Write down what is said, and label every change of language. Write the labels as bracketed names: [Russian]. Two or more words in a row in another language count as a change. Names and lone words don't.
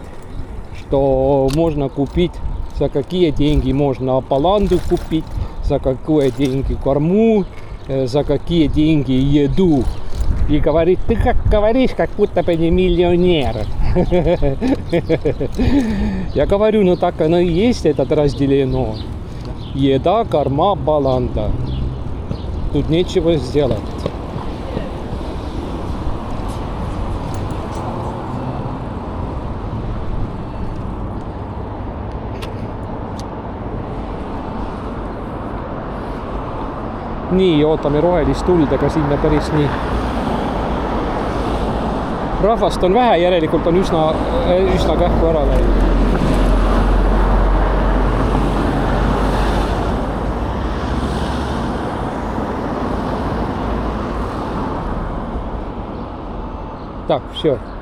[Russian] Что можно купить, за какие деньги можно баланду купить, за какие деньги корму, за какие деньги еду. И говорит, ты как говоришь, как будто бы не миллионер. Я говорю, ну так оно и есть, это разделено. Еда, корма, баланда. Тут нечего сделать. [Estonian] Nii, ootame rohelist tuld, aga sinna päris nii. Rahvast on vähe, järelikult on üsna kähku ära läinud. [Russian] Так, все.